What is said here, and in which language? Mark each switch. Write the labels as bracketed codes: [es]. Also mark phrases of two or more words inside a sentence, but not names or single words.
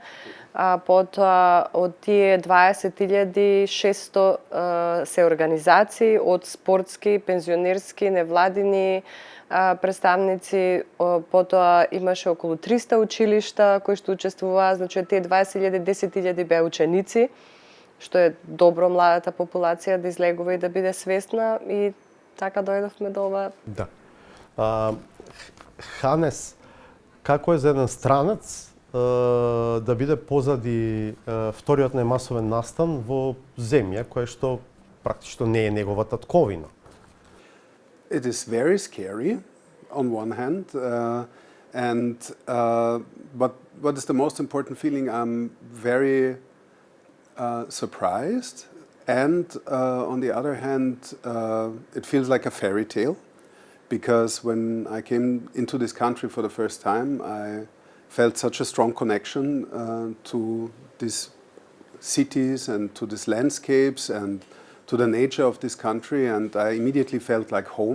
[mk] Потоа од тие 20.600 се организации од спортски, пензионерски, невладини представници, потоа имаше околу 300 училишта кои што учествуваа, значи тие 20.000, 10.000 беа ученици, што е добро младата популација да излегува и да биде свесна и така дојдовме до ова. Да. Ханес, како е за еден странец да биде позади вториот најмасовен настан во земја која што практично не е негова татковина? [en] It is very scary on one hand, but what is the most important feeling? I'm very surprised, and on the other hand, it feels like a fairy tale, because when I came into this country for the first time, I felt such a strong connection to these cities and to these landscapes and to the nature of this country, and I immediately felt like home.